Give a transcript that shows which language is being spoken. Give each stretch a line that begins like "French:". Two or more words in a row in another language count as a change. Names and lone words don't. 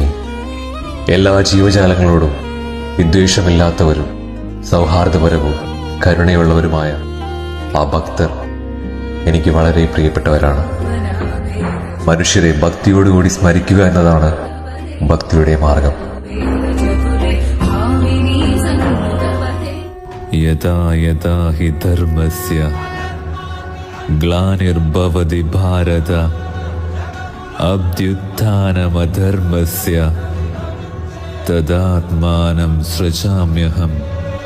Malayalam: എല്ലാ ജീവജാലങ്ങളോടും വിദ്വേഷമില്ലാത്തവരും സൗഹാർദ്ദപരവും കരുണയുള്ളവരുമായ ആ ഭക്തർ എനിക്ക് വളരെ പ്രിയപ്പെട്ടവരാണ്. മനുഷ്യരെ ഭക്തിയോടുകൂടി സ്മരിക്കുക എന്നതാണ് ഭക്തിയുടെ മാർഗം.
Sanskrit: യഥാ യഥാ ഹി ധർമ്മസ്യ ഗ്ലാനിർഭവതി ഭാരത അഭ്യുത്ഥാനമധർമ്മസ്യ തദാത്മാനം സൃജാമ്യഹം.